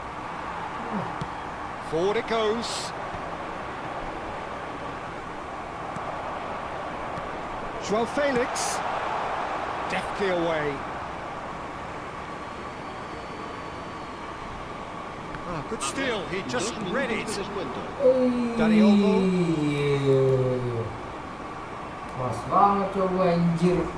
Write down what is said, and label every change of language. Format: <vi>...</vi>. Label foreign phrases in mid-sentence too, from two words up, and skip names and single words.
<en>Forward it goes. Joao Felix. Deftly away. Ah, good steal. He just</en> <es>2</es> <en>read</en> <es>minutos</es> <en>it.</en> <es>de descuento. Dani Olmo.</es> <id>Pas banget coba anjir.</id>